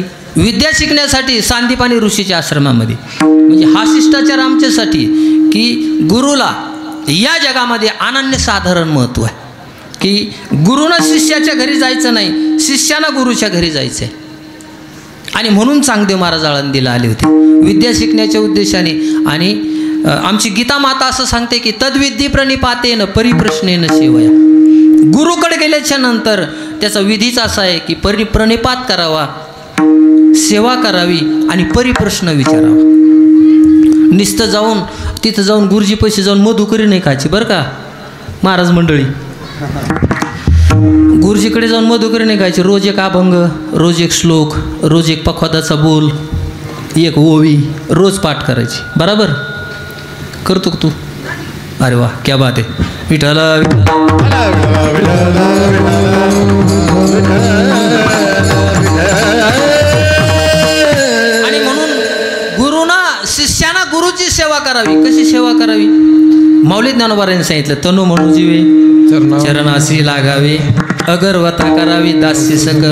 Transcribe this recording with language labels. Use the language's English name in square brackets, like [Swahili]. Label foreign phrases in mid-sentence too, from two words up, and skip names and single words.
[Marathi] विद्या शिकण्यासाठी, सांदीपानी ऋषीच्या आश्रमामध्ये. म्हणजे हा शिष्टाचार आमच्यासाठी की गुरुला या जगामध्ये अनन्यसाधारण महत्त्व आहे, की गुरुनं शिष्याच्या घरी जायचं नाही, शिष्यानं गुरुच्या घरी जायचं आहे. आणि म्हणून चांगदेव महाराज आळंदीला आले होते विद्या शिकण्याच्या उद्देशाने. आणि आमची गीता माता असं सांगते की [Sanskrit] तद्विद्धी प्रणिपातेन परिप्रश्नेन सेवया. [Marathi] गुरुकडे गेल्याच्या नंतर त्याचा विधीच असा आहे की प्रणिपात करावा, सेवा करावी आणि परिप्रश्न विचारावा. नुसतं जाऊन तिथं जाऊन गुरुजी पैसे जाऊन मधुकरी नाही खायची बरं का महाराज मंडळी. गुरुजीकडे जाऊन मधुकरी नाही खायची. रोज एक अभंग, रोज एक श्लोक, रोज एक पखवादाचा बोल, एक ओवी रोज पाठ करायची. बरोबर करतो तू? अरे वा, [Hindi] क्या बात [Marathi] आहे. विठ्ठल आणि म्हणून गुरुना शिष्याना गुरुची सेवा करावी. कशी सेवा करावी? माऊली ज्ञानोबारांनी सांगितलं, तनु म्हणू जीवे चरणासी लागावे, अगरवता करावी दास्य सकळ.